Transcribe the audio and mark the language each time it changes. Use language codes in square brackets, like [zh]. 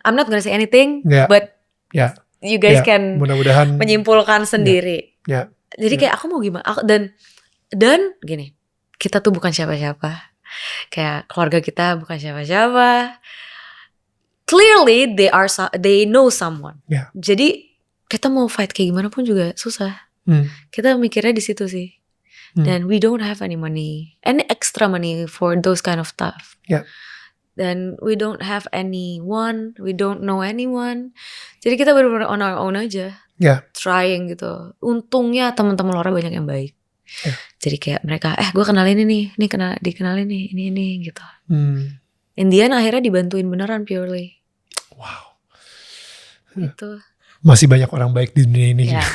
[en] I'm not gonna say anything, but you guys can [id] mudah-mudahan menyimpulkan sendiri. Jadi kayak aku mau gimana, dan gini, kita tuh bukan siapa-siapa. Kayak keluarga kita bukan siapa-siapa. [en] Clearly they know someone. [id] Jadi kita mau fight kayak gimana pun juga susah. Kita mikirnya di situ sih. [en] Dan we don't have any money, any extra money for those kind of stuff. Dan we don't have anyone, we don't know anyone. [id] Jadi kita benar-benar [en] on our own [id] aja. [en] Trying [id] gitu. Untungnya teman-teman Laura banyak yang baik. Jadi kayak mereka, gue kenalin ini dikenalin nih, ini gitu. Indian akhirnya dibantuin beneran purely. Wow. Itu. Masih banyak orang baik di dunia ini.